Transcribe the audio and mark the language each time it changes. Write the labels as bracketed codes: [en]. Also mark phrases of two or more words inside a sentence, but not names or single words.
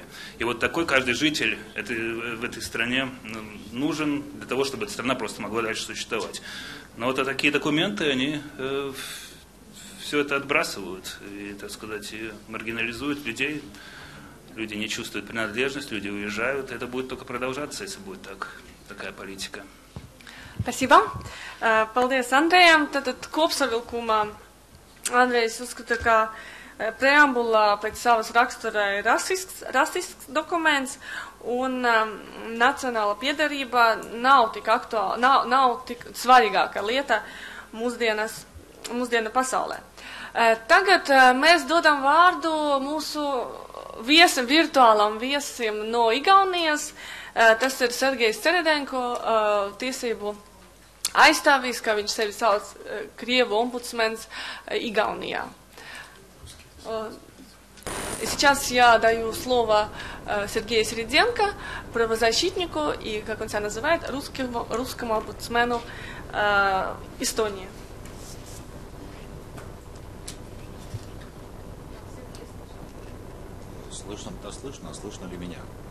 [ru] И вот такой каждый житель в этой стране нужен для того, чтобы эта страна просто могла дальше существовать. Но вот такие документы, они все это отбрасывают и, так сказать, и маргинализуют людей. Люди не чувствуют принадлежность, люди уезжают. Это будет только продолжаться, если будет такая политика. Спасибо. [lv] Paldies Andrejam. Tātad kopsavilkumā Andrejs uzskata, ka preambula pēc savas rakstura ir rasisks dokuments, un nacionāla piederība nav tik aktuāla, nav tik svarīgāka lieta mūsdienu pasaulē. Tagad mēs dodam vārdu mūsu virtuālam viesim no Igaunijas. Tas ir Sergejs Ceredenko, tiesību aizstāvīs, kā viņš sevi sauc, Krievu ombudsmens Igaunijā. [ru] Сейчас я даю слово Сергею Середенко, правозащитнику и, как он себя называет, русскому омбудсмену Эстонии. Слышно ли меня?